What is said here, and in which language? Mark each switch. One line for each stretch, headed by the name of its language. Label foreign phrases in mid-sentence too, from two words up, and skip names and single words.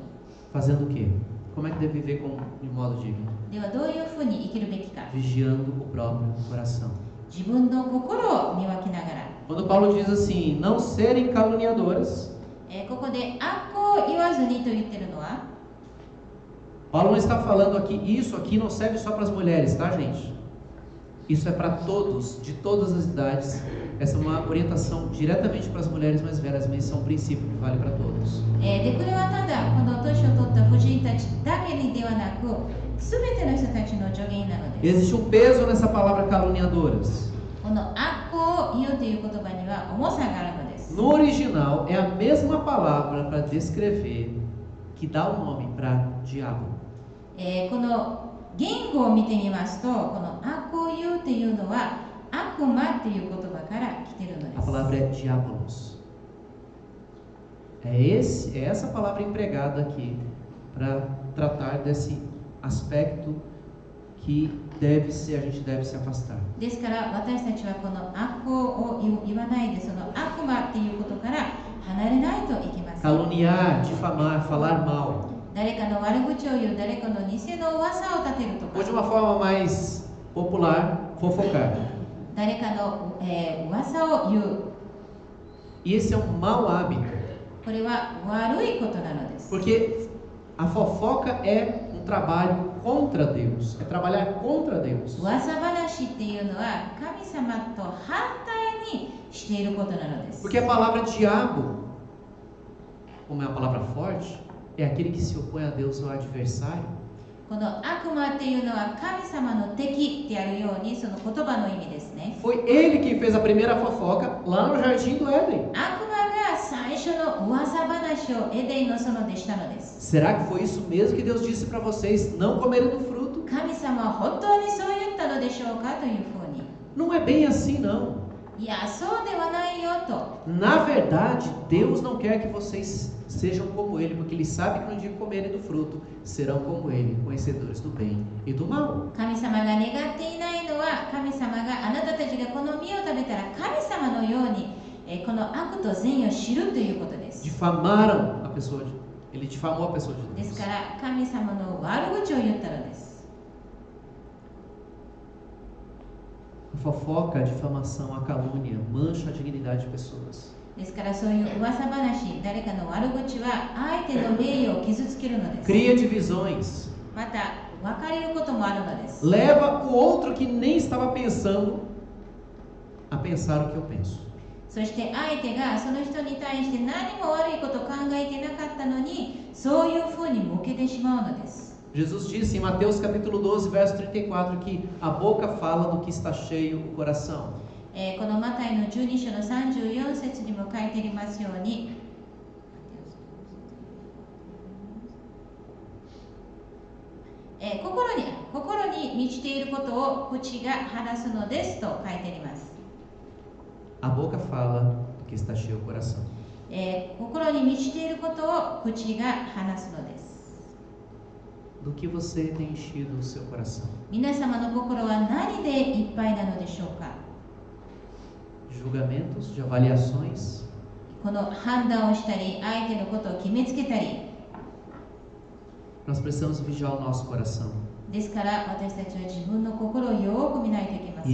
Portuguese: Fazendo o quê? Como é que deve viver de modo digno?
Japanese: ではどういうふうに生きるべきか。
Portuguese: Vigiando o próprio coração.
Japanese: 自分の心を見分けながら。
Portuguese: Quando Paulo diz assim: não serem caluniadoras,
Japanese: ここで悪行を言わずにと言ってるのは、
Portuguese: Paulo não está falando aqui, isso aqui não serve só para as mulheres, tá, gente? Isso é para todos, de todas as idades. Essa é uma orientação diretamente para as mulheres mais velhas, mas isso é um princípio que vale para todos.
Japanese: でこれはただこの年を取った婦人たちだけにではなく、すべての人たちの助言なのです。
Portuguese: Existe um peso nessa palavra caluniadoras.
Japanese: この悪行を言うという言葉には重さがあるのです。
Portuguese: No original é a mesma palavra para descrever, que dá o nome para diabo.
Japanese: この言語を見てみますと、この悪行を言うというのは悪魔という言葉から来ているので
Portuguese: A
Japanese: す。
Portuguese: palavra é diabolos. É essa palavra empregada aqui para tratar desse aspecto que a gente deve se afastar.
Japanese: ですから私たちはこの悪行を言わないで、その悪魔っていうことから離れないといけません。
Portuguese: Caluniar, difamar, falar mal.
Japanese: 誰かの悪口を言う、誰かの偽の噂を立てると
Portuguese: Ou de
Japanese: か、
Portuguese: uma forma mais popular, fofocar.
Japanese: 誰かの、噂を言う、
Portuguese: E esse é um mau hábito,
Japanese: これは悪いことなのです。
Portuguese: porque a fofoca é um trabalho contra Deus, é trabalhar contra Deus.
Japanese: 噂話っていうのは神様と反対にしていることなのです。
Portuguese: Porque a palavra diabo, como é uma palavra forte, é aquele que se opõe a Deus, o adversário.
Japanese: この悪魔っていうのは神様の敵ってあるように、その言葉の意味ですね。
Portuguese: Foi ele quem fez a primeira fofoca lá no jardim do Éden.
Japanese: 悪魔が最初の噂話をエデンの園でしたのです。
Portuguese: Será que foi isso mesmo que Deus disse para vocês não comerem do fruto?
Japanese: 神様は本当にそう言ったのでしょうかというふうに。
Portuguese: Não é bem assim, não.
Japanese: いや、そうではないよと。
Portuguese: Na verdade, Deus não quer que vocês sejam como Ele, porque Ele sabe que no dia que comerem do fruto, serão como Ele, conhecedores do bem e do mal.
Japanese: 神様が願っていないのは、神様があなたたちがこの実を食べたら神様のように、この悪と善を知るということです。
Portuguese: Difamaram a pessoa Ele difamou a pessoa de
Japanese: です
Portuguese: Deus.
Japanese: から神様の悪口を言ったのです。
Portuguese: A fofoca, a difamação, a calúnia mancha a dignidade de pessoas.
Japanese: ですからそういう噂話、誰かの悪口は相手の名誉を傷つけるのです。
Portuguese: Cria divisões.
Japanese: また分かれることもあるのです。
Portuguese: Leva o outro que nem estava pensando a pensar o que eu penso.
Japanese: そして相手がその人に対して何も悪いことを考えてなかったのに、そういうふうに向けてしまうのです。
Portuguese: Jesus disse em Mateus capítulo 12, verso 34, que a boca fala do que está cheio o coração.
Japanese: このマタイの12章の34節にも書いてありますように、心に満ちていることを口が話すのですと書いてあります。
Portuguese: A boca fala do que está cheio o coração.
Japanese: 心に満ちていることを口が話すのです。
Portuguese: Do que você tem enchido o seu coração?
Japanese: 皆様の心は何でいっぱいなのでしょうか。
Portuguese: De julgamentos, de avaliações,
Japanese: この判断をしたり、相手のことを決めつけたり。
Portuguese: nós precisamos vigiar o nosso coração
Japanese: ですから私たちは自分の心をよく見ないといけませ